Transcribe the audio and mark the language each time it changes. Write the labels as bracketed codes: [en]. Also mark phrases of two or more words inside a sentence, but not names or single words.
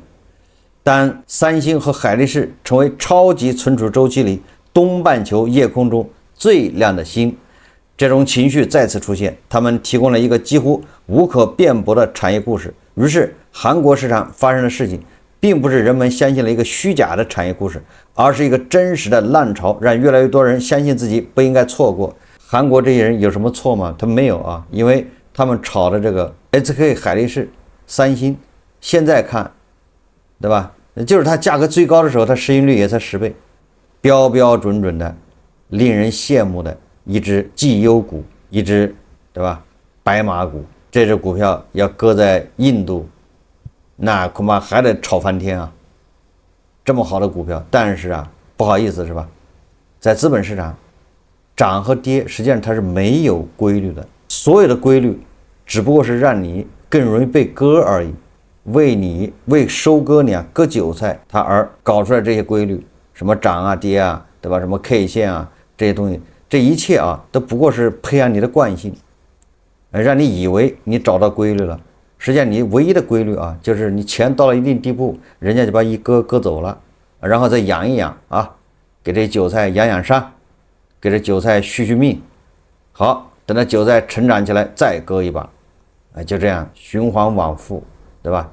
[zh] 當三星和海力士成為超級存儲周期裡東半球夜空中最亮的星，這種情緒再次出現，他們提供了一個幾乎無可辯駁的產業故事。於是韓國市場發生的事情並不是人們相信了一個虛假的產業故事，而是一個真實的浪潮，讓越來越多人相信自己不應該錯過。韓國這些人有什麼錯嗎？他沒有啊，因為他們炒的這個 SK 海力士、三星，現在看，对吧？就是它價格最高的時候，它市盈率也才10倍，標標準準的，令人羨慕的一只績優股，一只，對吧？白馬股，這只股票要擱在印度，那恐怕還得炒翻天啊！這麼好的股票，但是啊，不好意思是吧？在資本市場，漲和跌實際上它是沒有規律的，所有的規律只不過是讓你更容易被割而已，為收割你割韭菜，它而搞出來這些規律，什麼漲啊跌啊，對吧？什麼 K 線啊這些東西，這一切啊都不過是培養你的慣性，讓你以為你找到規律了。實際上你唯一的規律啊，就是你錢到了一定地步，人家就把一割走了，然後再養一養啊，給這韭菜養養傷，給這韭菜續命，好，等到韭菜成長起來再割一把，就這樣循環往復，對吧？